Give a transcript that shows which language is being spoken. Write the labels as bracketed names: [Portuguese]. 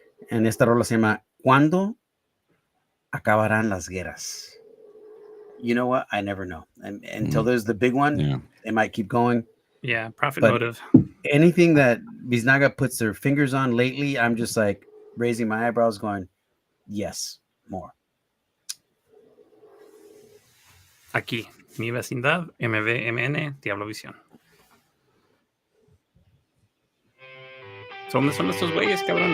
[Spanish] And esta rola se llama ¿Cuándo acabarán las guerras? [English] You know what? I never know. And until there's the big one, Yeah. they might keep going. Yeah, profit But motive. anything that Biznaga puts their fingers on lately, I'm just like raising my eyebrows going, yes, more. [Spanish] Aquí, Mi Vecindad, MVMN, Diablo Visión. ¿Dónde son estos güeyes, cabrón?